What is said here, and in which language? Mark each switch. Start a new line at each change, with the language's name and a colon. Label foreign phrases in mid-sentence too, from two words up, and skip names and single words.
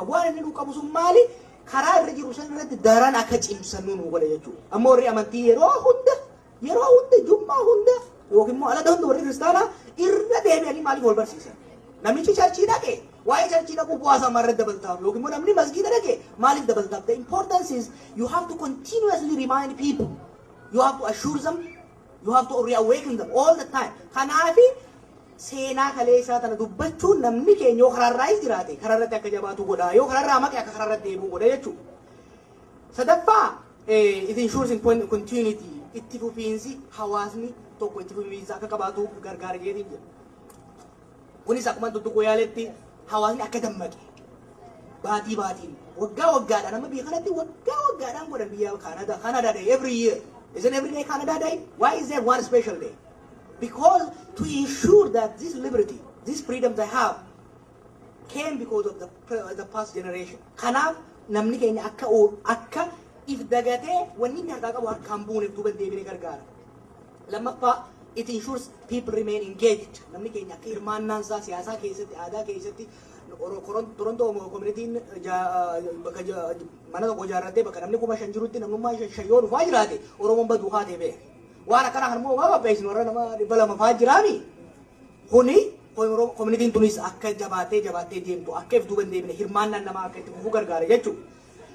Oromo: Bu'aan inni nu qabu sun maali? Karaa irra jiru san irratti daran akka cimsannu nu godha jechuudha. Amma warri amantii yeroo hunda jummaa hunda yookiin immoo alada hunda warri kiristaanaa irra deebi'anii maaliif wal barsiisan? Namichi charchii dhaqe waa'ee charchii dhaquu bu'aa isaa maarra dabaltaaf yookiin immoo namni masgiida dhaqe maaliif dabaltaaf?
English: The importance is you have to continuously remind people. You have to assure them. You have to reawaken them all the time.
Oromo: Kanaafi seenaa kaleessaa tana dubbachuun namni keenya yoo karaarraayis jiraate karaarratti akka jabaatu godha yoo karaarraa maqe akka karaarratti deebi'u godha jechuudha. Sadaffaa
English: it ensures in continuity
Oromo: itti fufiinsi hawaasni tokko itti fufiinsa akka qabaatu gargaara jedheen jira. Kunis akkuma tuttuqoo yaaletti hawaasni akka dammaqe baatiin waggaadhaan amma biyya kanatti waggaadhaan godhan biyya
English: Canada Day every year. Isn't every day Canada Day? Why is there one special day? Because to ensure that this liberty, this freedom they have came because of the past generation.
Oromo: Kanaaf namni keenya akka if dagatee wanni inni harkaa qabu harkaan buuneef duuba deebinee gargaara. Lammaffaa
English: it ensures people remain engaged.
Oromo: Namni keenya akka hirmaannaan isaa siyaasaa keessatti aadaa keessatti Toronto communitiin bakka mana tokko ijaarrattee bakka namni 5,000 jirutti namnummaa 5 yoo dhufaa jiraate Oromoon baduu haatee beeka. Waan akkana harmoo waa babbeessin warra nama 200 fa'aa jiraami. Kuni communitiin tunis akka jabaatee deemtu akka if duuba deebine hirmaannaan namaa akka itti fufuu gargaara jechuudha.